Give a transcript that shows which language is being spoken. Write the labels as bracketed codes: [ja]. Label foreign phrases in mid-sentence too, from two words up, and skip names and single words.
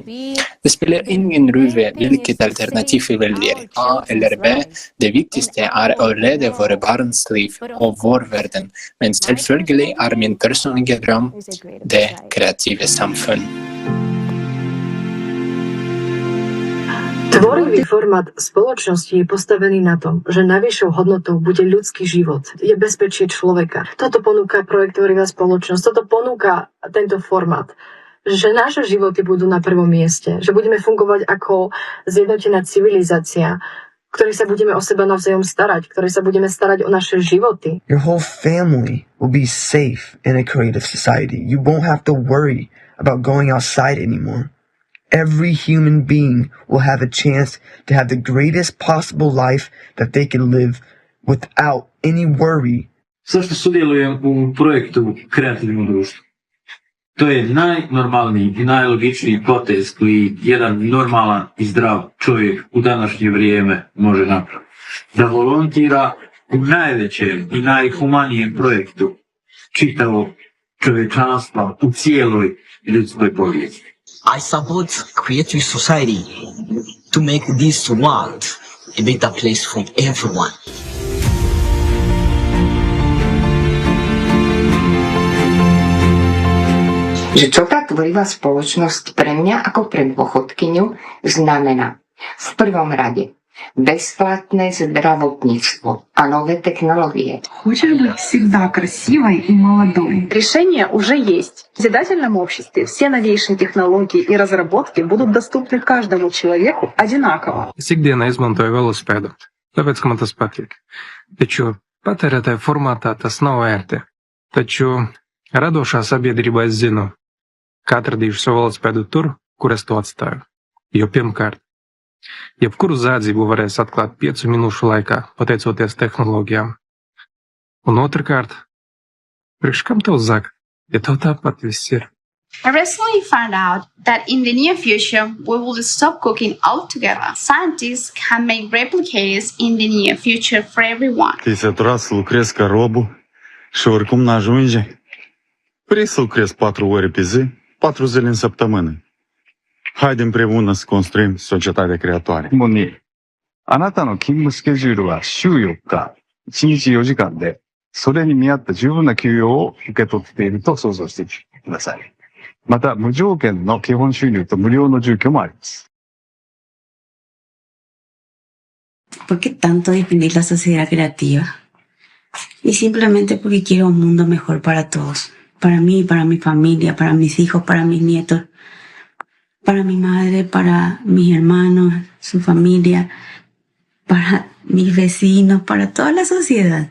[no] Det spiller ingen rolle hvilket alternativ vi velger, A eller B. Det viktigste er å redde våre barns liv og vår verden. Men selvfølgelig er min personlige drøm det kreative samfunn. [sk] Tvorivý format spoločnosti je postavený na tom, že najvyššou hodnotou bude ľudský život, je bezpečie človeka. Toto ponúka projekt Tvorivá spoločnosť, toto ponúka tento format, že naše životy budú na prvom mieste, že budeme fungovať ako zjednotená civilizácia, ktorej sa budeme o seba navzájom starať, ktorej sa budeme starať o naše životy. [en] Your whole family will be safe in a creative society. You won't have to worry about going outside anymore. Every human being will have a chance to have the greatest possible life that they can live without any worry. [hr] Zašto sudjelujem u projektu Kreativno društvo? To je najnormalniji i najlogičniji potez koji jedan normalan i zdrav čovjek u današnje vrijeme može napraviti. Da volontira u najvećem i najhumanijem projektu čitavog čovječanstva u cijeloj ljudskoj povijesti. [en] I support creative society to make this world a better place for everyone. [sk] Že čo tá tvorivá spoločnosť pre mňa ako pre dôchodkyňu znamená v prvom rade [ru] бесплатное здравотництво, а новые технологии. Хочешь быть всегда красивой и молодой? Решение уже есть. В созидательном обществе все новейшие технологии и разработки будут доступны каждому человеку одинаково. [lv] Ikdienā izmantoju velospēdu, tāpēc, ka man tas patīk. Taču patērētāju formātā tas nav ērti. Taču radošā sabiedrībā es zinu, ka atradīšu savu velospēdu tur, kur es to atstāju. Jo pirmkārt, jebkuru zādzību varēs atklāt 5 minūšu laikā, pateicoties tehnoloģijām. Un otrkārt, priekš kam tev zakt, ja tev tāpat viss ir? [en] I recently found out that in the near future we will stop cooking altogether. Scientists can make replicators in the near future for everyone. [ro] Ti se tras lucrezi ca robul și oricum n-ajunge. Vrei să lucrezi 4 ore pe zi, 4 zile în săptămână. Haide împreună să construim societatea creatoare. [ja] もうね、あなたの勤務スケジュールは週4日、1日4時間でそれに見合った十分な給与を受け取っていると想像してください。また、無条件の基本収入と無料の住居もあります。 [es] ¿Por qué tanto definir la sociedad creativa? Y simplemente porque quiero un mundo mejor para todos. Para mí, para mi familia, para mis hijos, para mis nietos, para mi madre, para mis hermanos, su familia, para mis vecinos, para toda la sociedad.